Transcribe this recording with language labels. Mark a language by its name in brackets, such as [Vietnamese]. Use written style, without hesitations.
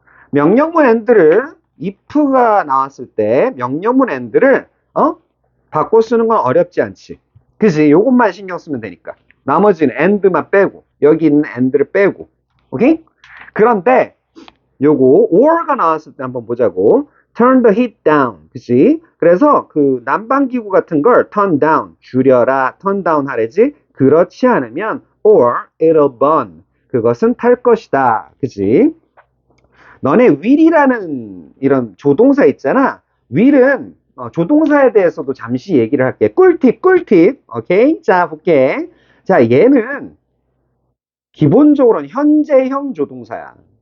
[Korean] 명령문 and를 if가 나왔을 때 명령문 and를 바꿔 쓰는 건 어렵지 않지. 그지? 요것만 신경 쓰면 되니까. 나머지는 and만 빼고 여기 있는 and를 빼고. 오케이? 그런데 요거 or가 나왔을 때 한번 보자고. [English] turn the heat down. [Korean] 그지? 그래서 그 난방기구 같은 걸 [English] turn down. [Korean] 줄여라. [English] turn down [Korean] 하래지? 그렇지 않으면 [English] or it'll burn. [Korean] 그것은 탈 것이다. 그지? 너네 will이라는 이런 조동사 있잖아. will은 조동사에 대해서도 잠시 얘기를 할게. 꿀팁. 오케이? 자, 볼게. 자, 얘는 기본적으로는 현재형 조동사야.